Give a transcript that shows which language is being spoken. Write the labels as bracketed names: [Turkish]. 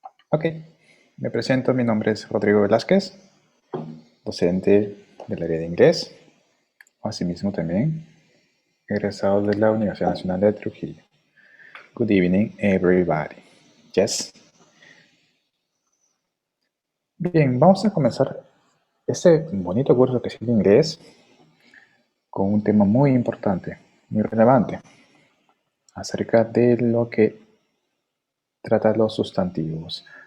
[Spanish] Ok, me presento, mi nombre es Rodrigo Velázquez, docente del área de inglés, asimismo también egresado de la Universidad Nacional de Trujillo. [English] Good evening, everybody. Yes. [Spanish] Bien, vamos a comenzar este bonito curso que es el inglés con un tema muy importante, muy relevante, acerca de lo que trata los sustantivos.